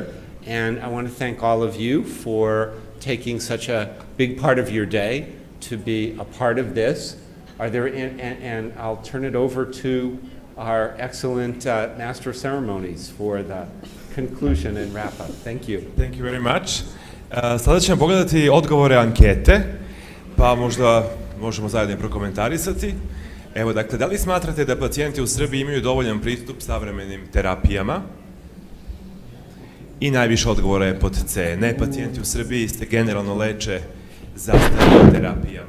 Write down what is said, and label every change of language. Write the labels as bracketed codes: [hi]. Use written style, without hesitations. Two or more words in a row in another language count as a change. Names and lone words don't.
[en] And I want to thank all of you for taking such a big part of your day to be a part of this. Are there, and I'll turn it over to our excellent Master of Ceremonies for the conclusion and wrap up. Thank you. Thank you very much. [sr] Sada ćemo pogledati odgovore ankete, pa možda možemo zajedno prokomentarisati. Evo, dakle, da li smatrate da pacijenti u Srbiji imaju dovoljan pristup savremenim terapijama? I najviše odgovora je pod C. Ne, pacijenti u Srbiji se generalno leče zastarjelim terapijama.